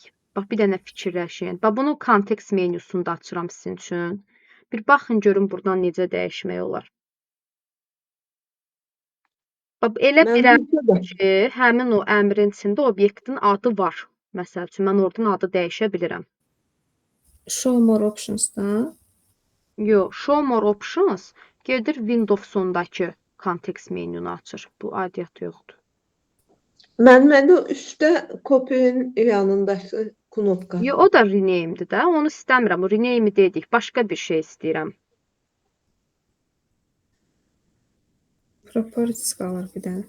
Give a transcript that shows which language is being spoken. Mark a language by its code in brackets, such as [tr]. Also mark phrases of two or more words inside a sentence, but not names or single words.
[az] Bax, bir dənə fikirləşin. Bax, bunu kontekst menüsunda açıram sizin üçün. Bir baxın, görün buradan necə dəyişmək olar. Bax, elə bir əmr ki, həmin o əmrin içində obyektin adı var. Məsəl üçün, mən oradan adı dəyişə bilirəm. [en] Show more options-da. [az] Yox, [en] show more options [az] gedir Windows-ondakı kontekst menünü açır. Bu aidiyyatı yoxdur. Məndə üstdə copy-nin yanındakı knopka. Yox, o da rename-dir də. Onu istəmirəm. O rename dedik. Başqa bir şey istəyirəm. Properties qalır bir dənə.